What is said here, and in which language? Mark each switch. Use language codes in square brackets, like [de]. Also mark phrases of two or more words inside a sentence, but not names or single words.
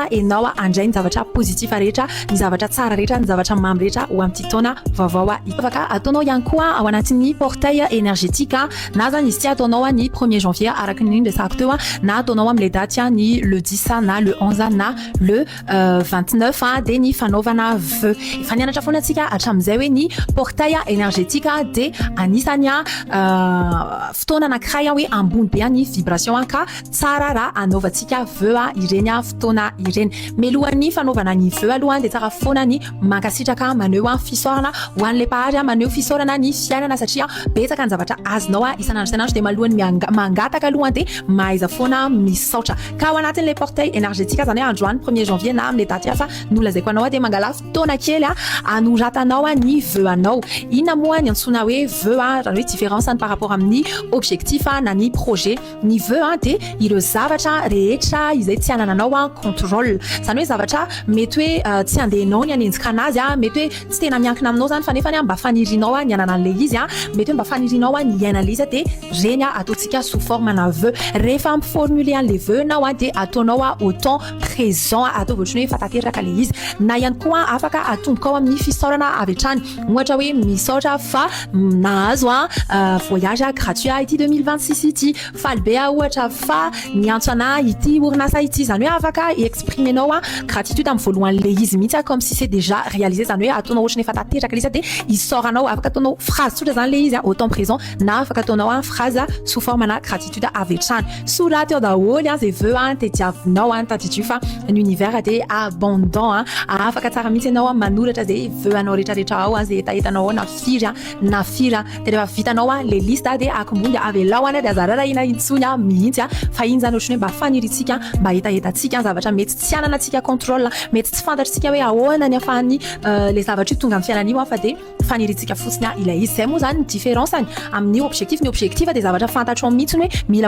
[mg] enao andray ny zavatra positif rehetra ny zavatra tsara rehetra ny zavatra mamy rehetra ho amin'ity taona vaovao afaka ataonao ihany koa ao anatin'ny [fr] portail énergétique [mg] na zany izy ty ataonao ny 1er janvier araky ny resako teo na ataonao amin'le daty ny le 10 na le 11 na le 29 de ny fanaovana vœu efa nianatra foana antsika hatramin'izay hoe ny [fr] portail énergétique [mg] de anisany fotoana anankiray hoe ambony be ny vibration ka tsara raha anaovantsika vœu ireny fotoana ireny melohan'ny fanaovana ny vœu aloha de tsara foana ny mankasitraka maneho fisaorana ho an'le pahary maneho fisaorana ny fiainana satria betsaka ny zavatra azonao isanandro isanandro de malohany mangataka aloha de mahaiza foana misaotra ka ao anatin'le [fr] portail énergétique [mg] zany hoe androany 1er janvier na amin'le daty hafa nolazaiko anao de mangala fotoana kely anoratanao ny vœu anao inona moa ny antsona hoe vœu raha hoe [fr] différence par rapport [mg] amin'ny objectif na ny projet ny vœu de ireo zavatra rehetra izay tsy anananao contrôle zany hoe zavatra mety hoe tsy andehanao ny anenjika anazy mety hoe tsy tena miankina aminao zany fa nefa mba fanirinao ny anana an'le izy mety hoe mba fanirinao ny iainan'le izy de reny ataontsika [fr] sous forme [mg] na vœu rehefa miformule an'le vœu nao de ataonao [fr] au temps présent [mg] atao ohatrany hoe fatateraka le izy na ihany koa afaka atomboka ao amin'ny fisaorana avy hatrany ohatra hoe misaotra fa nahazo [fr] voyage gratuit [mg] ity 2026 ity faly be ohatra fa niantso ana ity orinasa ity zany hoe afaka exprimenao gratitude amin'ny voalohan'le izy mihitsy [fr] comme si c'est déjà réalisé [mg] zany hoe ataonao ohatrany efa tateraka le izy de isoranao afaka ataonao phrase tsotra zany le izy [fr] au temps présent [mg] na afaka ataonao [fr] phrase sous forme [mg] na gratitude avy hatrany soraty eo daholo zay vœu tediavinao tadidio fa ny univers de abondant afaka tsara mihitsy ianao manoratra zay vœu anao rehetrarehetra ao zay etaetanao na firy de rehefa vitanao le liste de akombondy avelao de azarara ina intsony mihitsy fa iny zany ohatrany hoe mba faniritsika mba etaetatsika zavatra mety tsy ananatsika contrôle mety tsy fantatritsika hoe ahoana ny afahany le zavatra io tonga amin'ny fiainan'io fa de faniritsika fotsiny ilay izy zay moa zany ny différence amin'ny objectif ny objectif de zavatra fantatro mihitsiny hoe mila